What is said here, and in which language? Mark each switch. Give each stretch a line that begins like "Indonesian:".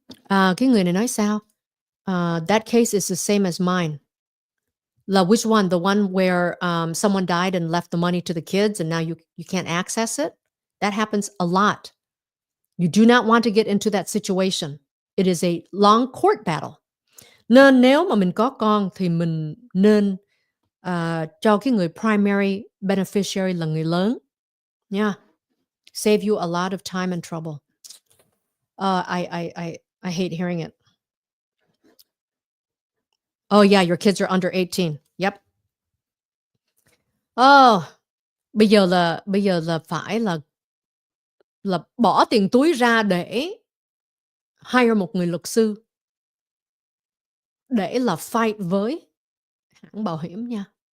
Vietnamese: Cái người này nói sao?
English: That case is the same as mine. Which one? The one where someone died and left the money to the kids and now you can't access it? That happens a lot. You do not want to get into that situation. It is a long court battle.
Vietnamese: Nên nếu mà mình có con thì mình nên cho cái người primary beneficiary là người lớn.
English: Yeah. Save you a lot of time and trouble. I hate hearing it. Oh yeah, your kids are under 18. Yep.
Vietnamese: Bây giờ là phải là bỏ tiền túi ra để hire một người luật sư để là fight với hãng bảo hiểm nha.